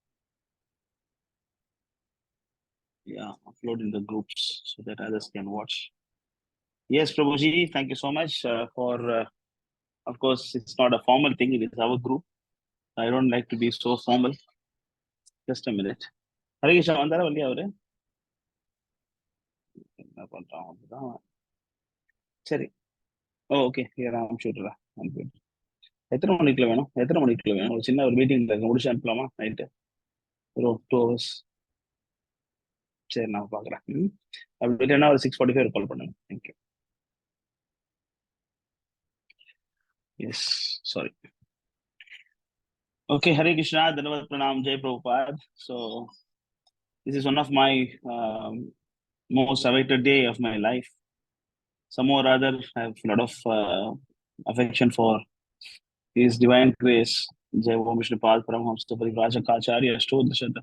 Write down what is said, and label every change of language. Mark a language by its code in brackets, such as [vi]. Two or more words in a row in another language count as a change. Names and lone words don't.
[en] Yeah, upload in the groups so that others can watch. Yes, Prabhuji, thank you so much for. Of course, it's not a formal thing. It is our group. I don't like to be so formal. Just a minute. [kn] Hare Krishna, vandara valliya avare. [ta] என்ன பண்றான் அப்படிதான். சரி. ஓ ஓகே நான் சொல்றேன். எத்தனை மணிக்குள்ள வேணும்? ஒரு சின்ன ஒரு மீட்டிங் இருக்கு, முடிச்சு அனுப்பலாமா நைட்டு? bro, 2 hours. சரி நான் பார்க்குறேன். அப்படி இல்லைன்னா ஒரு 6:45 கால் பண்ணுங்க. [en] thank you. yes, sorry. Okay, Hare Krishna, Dhanavad Pranam, Jai Prabhupada. So, this is one of my most awaited day of my life. Somehow or other, I have a lot of affection for His divine grace. Jai Om Vishnu Pad Paramhamsa Parivrajaka Ashtodashada.